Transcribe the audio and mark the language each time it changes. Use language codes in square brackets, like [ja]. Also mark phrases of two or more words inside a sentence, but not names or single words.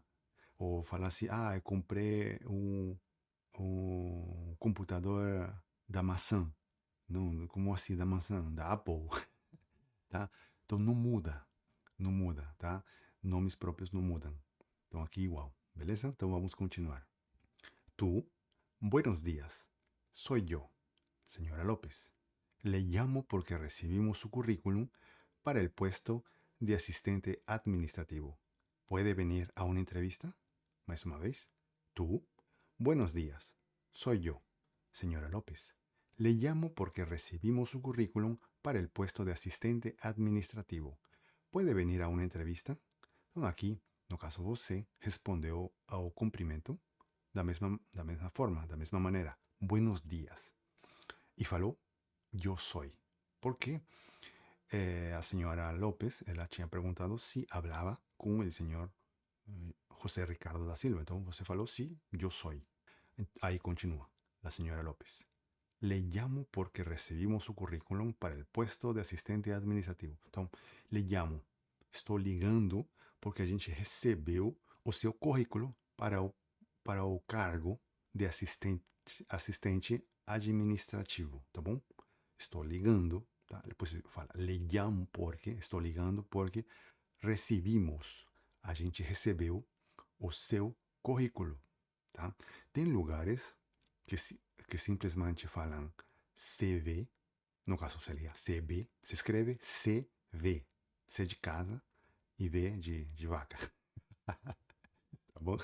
[pt] Ou fala assim, eu comprei um computador da maçã. Não, como assim, da maçã? Da Apple, tá? Então não muda, não muda, tá? Nomes próprios não mudam. Então aqui igual, beleza? Então vamos continuar. [es] Tu Buenos días. Soy yo, señora López. Le llamo porque recibimos su currículum para el puesto de asistente administrativo. ¿Puede venir a una entrevista? ¿Más una vez? ¿Tú? Buenos días. Soy yo, señora López. Le llamo porque recibimos su currículum para el puesto de asistente administrativo. ¿Puede venir a una entrevista? [pt] Então, aqui, no caso, você respondeu ao cumprimento da mesma forma, da mesma maneira. [es] Buenos días. [pt] E falou, eu sou. Porque a senhora López, ela tinha perguntado se falava com o senhor José Ricardo da Silva. Então, você falou, sim, eu sou. Aí continua, a senhora López. [es] Le llamo porque recibimos su currículum para el puesto de assistente administrativo. [pt] Então, [es] le llamo. [pt] Estou ligando porque a gente recebeu o seu currículo para o cargo de assistente administrativo, tá bom? Estou ligando, tá? Depois fala, [es] le llamo porque, [pt] estou ligando porque recebimos, a gente recebeu o seu currículo, tá? Tem lugares que simplesmente falam CV, no caso seria CB, se escreve CV, C de casa e V de vaca, tá bom?